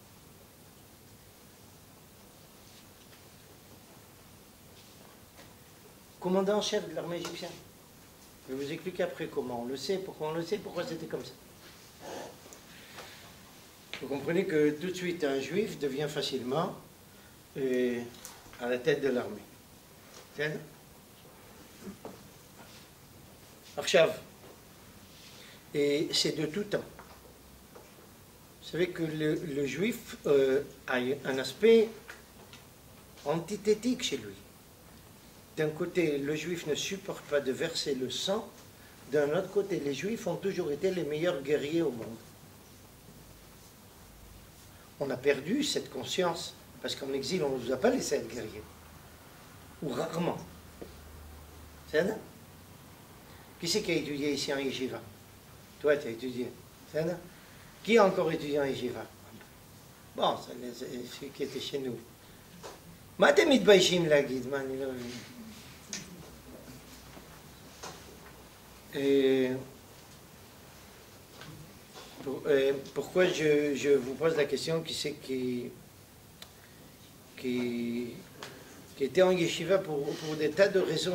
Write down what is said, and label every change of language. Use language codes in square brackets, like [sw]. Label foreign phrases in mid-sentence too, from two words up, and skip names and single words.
[fr] Commandant en chef de l'armée égyptienne. Je vais vous expliquer après comment on le sait, pourquoi c'était comme ça. Vous comprenez que tout de suite un juif devient facilement à la tête de l'armée. [he] בסדר? עכשיו, [fr] et c'est de tout temps. Vous savez que le juif a un aspect antithétique chez lui. D'un côté, le juif ne supporte pas de verser le sang. D'un autre côté, les juifs ont toujours été les meilleurs guerriers au monde. On a perdu cette conscience, parce qu'en exil, on ne nous a pas laissé être guerriers. Ou rarement. C'est ça? Qui c'est qui a étudié ici en Yeshiva? Toi, tu as étudié. C'est ça? Qui a encore étudié en Yeshiva? Bon, c'est ceux qui étaient chez nous. [he] מה אתם מתביישים להגיד? מה, אני לא מבין. [fr] Pourquoi je vous pose la question, qui c'est qui était en yeshiva pour des tas de raisons.